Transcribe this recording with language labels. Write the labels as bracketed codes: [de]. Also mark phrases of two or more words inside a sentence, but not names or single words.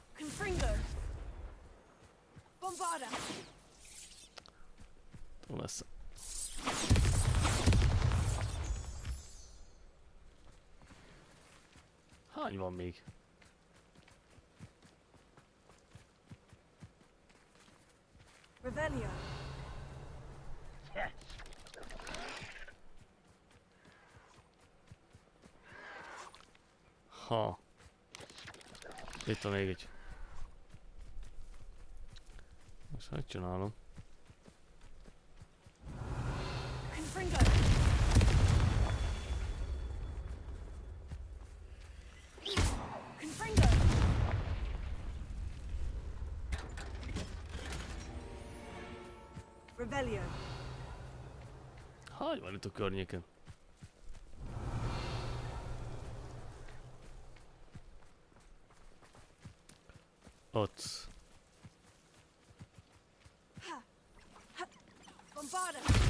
[hu] Confringo! Bombarda! Hol lesz? Hány van még? Revelio! Ha. Itt van még egy. Most hogy csinálom? Confringo! Confringo! Revelio! Hány van itt a környéken? Ott. Bombarda!